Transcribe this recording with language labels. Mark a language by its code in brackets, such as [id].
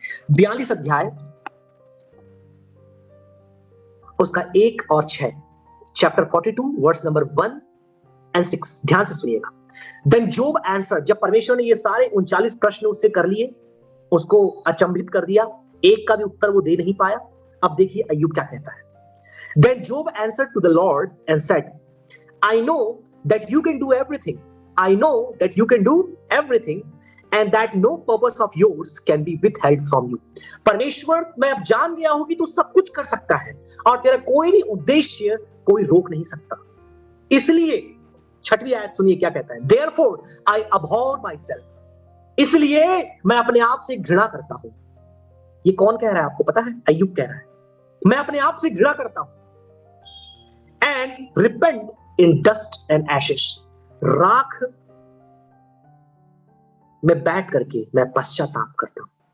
[hi] 42 अध्याय उसका 1 और 6, चैप्टर 42 वर्स नंबर 1 एंड 6, ध्यान से सुनिएगा। [en] then Job answer, [hi] जब परमेश्वर ने ये सारे 39 प्रश्न उससे कर लिए, उसको अचंभित कर दिया, एक का भी उत्तर वो दे नहीं पाया। अब देखिए अय्यूब क्या कहता है। [en] Then Job answered to the Lord and said, I know that you can do everything. I know that you can do everything and that no purpose of yours can be withheld from you. [hi] परमेश्वर, मैं अब जान गया हूं कि तू सब कुछ कर सकता है और तेरा कोई भी उद्देश्य कोई रोक नहीं सकता। इसलिए 6वीं आयत सुनिए क्या कहता है। [en] Therefore I abhor myself. [hi] इसलिए मैं अपने आप से घृणा करता हूं। ये कौन कह रहा है आपको पता है? अय्यूब कह रहा है, मैं अपने आप से घृणा करता हूं। [en] and repent in dust and ashes, [hi] राख में बैठ करके मैं पश्चाताप करता हूं।